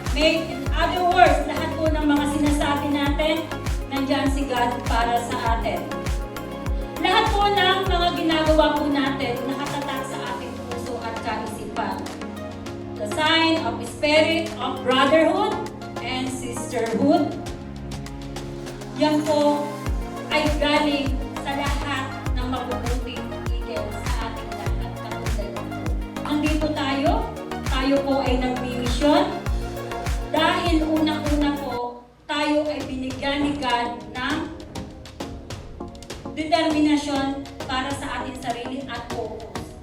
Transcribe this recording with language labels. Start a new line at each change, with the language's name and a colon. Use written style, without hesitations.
Filipino: Make in other words, lahat po ng mga sinasabi natin, nandyan si God para sa atin. Lahat po ng mga ginagawa po natin nakatatak sa ating puso at kaisipan.
English: The sign of the spirit of brotherhood and sisterhood.
Filipino: Yan po ay galing sa lahat ng mabubuting Eagle sa ating lahat. Nandito tayo po ay nagmi-mission dahil unang-una po tayo ay binigyan ni God ng determinasyon para sa ating sarili at focus.